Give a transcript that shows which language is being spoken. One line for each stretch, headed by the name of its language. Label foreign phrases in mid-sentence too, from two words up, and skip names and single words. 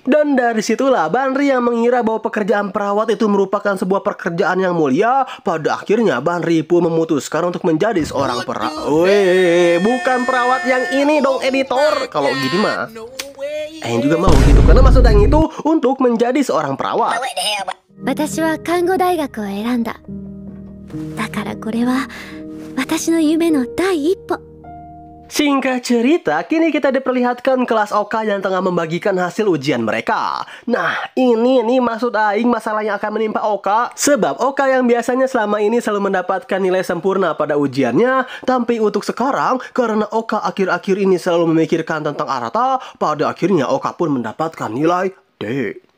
Indonesian: Dan dari situlah Banri yang mengira bahwa pekerjaan perawat itu merupakan sebuah pekerjaan yang mulia. Pada akhirnya Banri pun memutuskan untuk menjadi seorang perawat. Bukan perawat yang ini dong editor. Kalau gini mah Aing juga mau gitu, karena maksud Aing itu untuk menjadi seorang perawat.
Japanese: 私は看護大学を選んだ。だからこれは私の夢の第一歩。
Indonesian: Singkat cerita, kini kita diperlihatkan kelas Oka yang tengah membagikan hasil ujian mereka. Nah, ini nih maksud Aing masalah yang akan menimpa Oka. Sebab Oka yang biasanya selama ini selalu mendapatkan nilai sempurna pada ujiannya, tapi untuk sekarang, karena Oka akhir-akhir ini selalu memikirkan tentang Arata, pada akhirnya Oka pun mendapatkan nilai D.